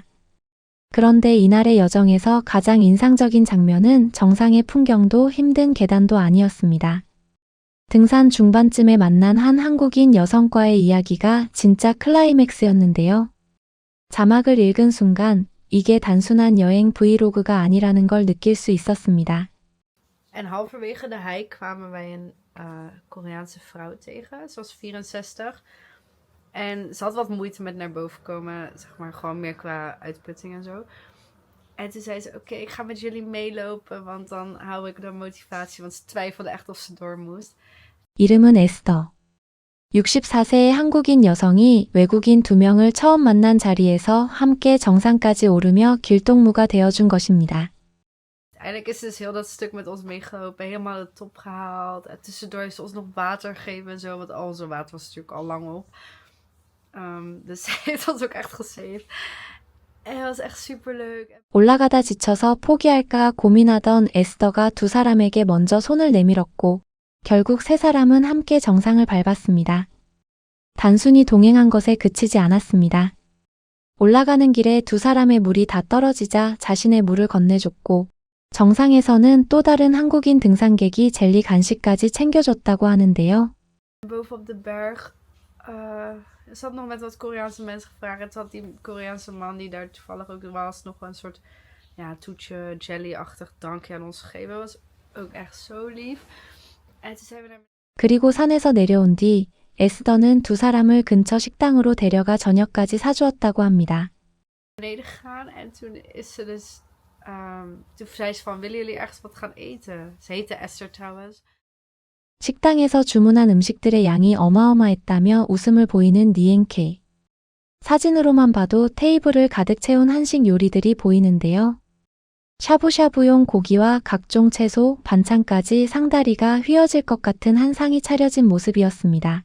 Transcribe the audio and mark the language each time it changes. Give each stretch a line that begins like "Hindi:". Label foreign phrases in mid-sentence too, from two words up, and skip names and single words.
Korean: 그런데 이날의 여정에서 가장 인상적인 장면은 정상의 풍경도 힘든 계단도 아니었습니다. 등산 중반쯤에 만난 한 한국인 여성과의 이야기가 진짜 클라이맥스였는데요. 자막을 읽은 순간 이게 단순한 여행 브이로그가 아니라는 걸 느낄 수 있었습니다.
Dutch: En halverwege de hike kwamen wij een Koreaanse vrouw tegen. Ze was 64. En ze had wat moeite met naar boven komen. Zeg maar gewoon meer qua uitputting en zo. En toen zei ze, oké, ik ga met jullie meelopen. Want dan hou ik de motivatie. Want ze twijfelde echt of ze door moest.
Korean: 이름은 에스더. 64세의 한국인 여성이 외국인 2명을 처음 만난 자리에서 함께 정상까지 오르며 길동무가 되어준 것입니다.
Dutch: Uiteindelijk is ze dus heel dat stuk met ons meegelopen, helemaal de top gehaald. En tussendoor heeft ze ons nog water gegeven en zo, want al onze water was natuurlijk al lang op. Dus ze heeft ons ook echt gesaved. En het was echt superleuk.
Korean: 올라가다 지쳐서 포기할까 고민하던 에스더가 두 사람에게 먼저 손을 내밀었고 결국 세 사람은 함께 정상을 밟았습니다. 단순히 동행한 것에 그치지 않았습니다. 올라가는 길에 두 사람의 물이 다 떨어지자 자신의 물을 건네줬고 정상에서는 또 다른 한국인 등산객이 젤리 간식까지 챙겨줬다고 하는데요.
Dutch: Bovenop de berg ze had nog met wat Koreaanse mensen gevraagd. En toen had die Koreaanse man die daar toevallig ook was nog een soort toetje jelly-achtig drankje aan ons gegeven. Dat was ook echt zo lief. En toen zijn we naar
Korean: 그리고 산에서 내려온 뒤 에스더는 두 사람을 근처 식당으로 데려가 저녁까지 사주었다고 합니다.
Dutch: beneden gegaan. En toen is ze dus toen zei ze van, willen jullie ergens wat gaan eten? Ze heette Esther trouwens.
Korean: 식당에서 주문한 음식들의 양이 어마어마했다며 웃음을 보이는 니엔케. 사진으로만 봐도 테이블을 가득 채운 한식 요리들이 보이는데요. 샤브샤브용 고기와 각종 채소, 반찬까지 상다리가 휘어질 것 같은 한 상이 차려진 모습이었습니다.